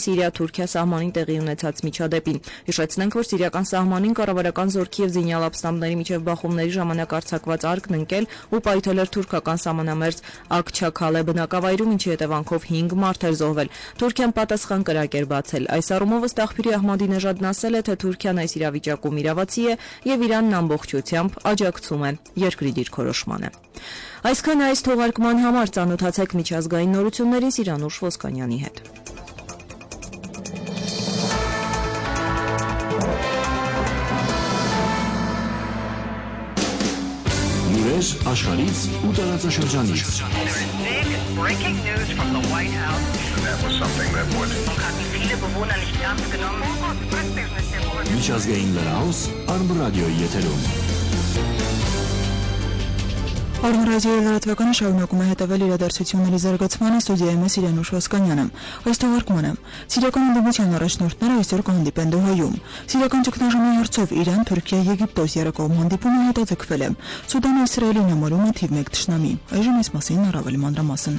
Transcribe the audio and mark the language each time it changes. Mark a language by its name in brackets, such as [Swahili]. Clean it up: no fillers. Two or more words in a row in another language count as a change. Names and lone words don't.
[Armenian] Սիրիա-Թուրքիա սահմանին տեղի ունեցած միջադեպին։ Հիշեցնենք, որ սիրիական սահմանին կառավարական զորքի եւ զինյալ ապստամբների միջև բախումների ժամանակ արձակված արկն ընկել ու պայթել էր թուրքական սահմանամերձ Աքչաքալե բնակավայրում, ինչի հետևանքով 5 մարդ էր զոհվել։ Թուրքիան պատասխան կրակ էր բացել։ Այս առումով ըստ աղբյուրի Ահմադինեժադն ասել է, թե Թուրքիան այս իրավիճակում իրավացի է եւ Իրանն ամբողջությամբ աջակցում է երկրի դիրքորոշմանը։ Այսքան այս թողարկման համար ծանոթացեք միջազգային նորություններին Սիրանուշ Ոսկանյանի հետ։ Լուրեր աշխարհից ու տարածաշրջանից։ [English] Breaking news from the White House. That was something that would [German] Hatten viele Bewohner nicht ernst genommen. [Armenian] Միջազգային լրահոս Արմրադիոյի եթերում։ Արմրադիոյի լրատվականը շարունակում է հետևել իրադարձությունների զարգացմանը, ստուդիայում է Սիրանուշ Ոսկանյանը։ Այս թողարկմանը Սիրիական ընդդիմության առաջնորդները այսօր կհանդիպեն Դոհայում։ Սիրիական ճգնաժամի հարցով Իրան, Թուրքիա, Եգիպտոս երկկողմ հանդիպումը հետաձգվել է։ Սուդանը Իսրայելին համարում է թիվ 1 թշնամի։ Այժմ այս մասին առավել մանրամասն։